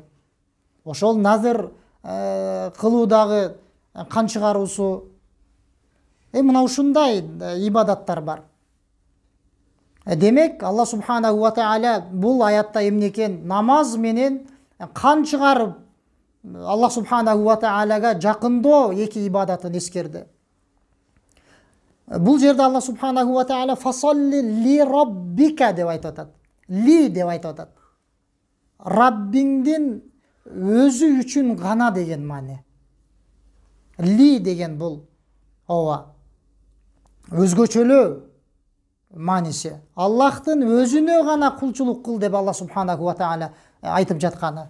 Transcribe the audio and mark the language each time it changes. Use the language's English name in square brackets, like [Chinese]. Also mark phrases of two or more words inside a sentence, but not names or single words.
[Kyrgyz] Ошол назыр кылуудагы кан чыгаруусу мына ушундай ибадаттар бар. Демек, [Arabic] الله سبحانه وتعالى [Kyrgyz] бул аятта эмне экен? Намаз менен кан чыгарып [Arabic] الله سبحانه وتعالى [Kyrgyz] жакындоо эки ибадатын эскерди. Бул жерде [Arabic] الله سبحانه وتعالى فصل لربك [Kyrgyz] деп айтып атат. Ли деп айтып атат. Раббиңдин өзү үчүн гана деген маани. Ли деген бул өзгөчөлөө мааниси. Аллахтын өзүнө гана кулчулук кыл деп [Arabic] الله سبحانه وتعالى [Kyrgyz] айтып жатканы.